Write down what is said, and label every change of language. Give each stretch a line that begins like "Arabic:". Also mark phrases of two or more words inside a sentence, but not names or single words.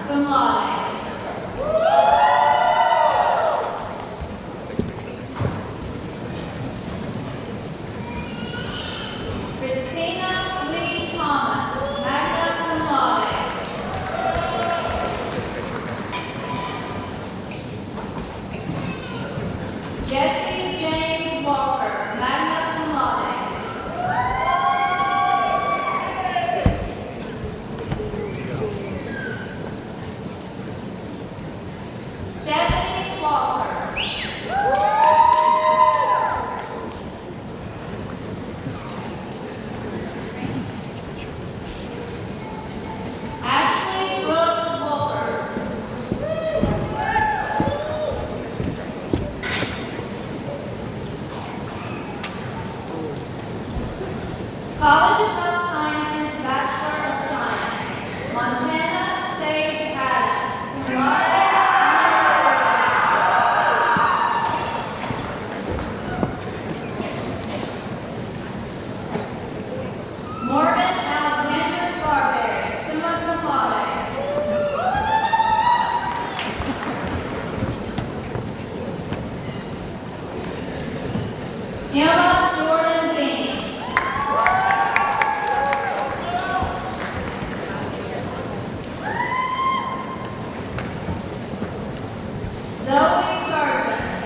English: laude. Christina Lee Thomas,
Latin: magna cum laude.
English: Jesse James Walker,
Latin: magna cum laude.
English: Stephanie Walker. Ashley Brooks Wolford. College of Health Sciences, Bachelor of Science, Montana Sage Adams,
Latin: cum laude,
English: Morgan Alexander Barberry,
Latin: summa cum laude.
English: Emma Jordan Bean. Zoe Burton.